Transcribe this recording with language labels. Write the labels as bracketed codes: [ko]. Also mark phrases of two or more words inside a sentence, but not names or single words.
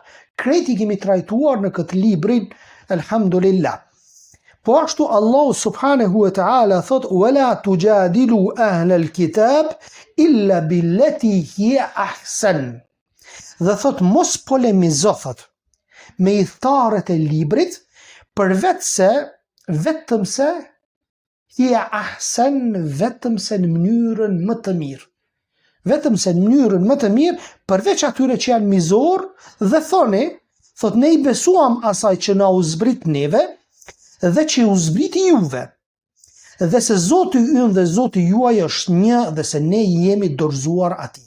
[sq] Kreti kemi trajtuar në këtë librin, elhamdulillah. Po ashtu Allahu [ar] سبحانه وتعالى [sq] thot: [ar] "ولا تجادلوا أهل الكتاب إلا بالتي هي أحسن." [sq] Dhe thot mos polemizo thot me idhtarët e librit vetëm se [ar] هي أحسن, [sq] vetëm se në mënyrën më të mirë. Vetëm se në mënyrën më të mirë, përveç atyre që janë mizor, dhe thot ne i besuam asaj që na u zbrit neve dhe që u zbriti juve, dhe se Zoti ynë dhe Zoti juaj është një, dhe se ne jemi dorëzuar atij.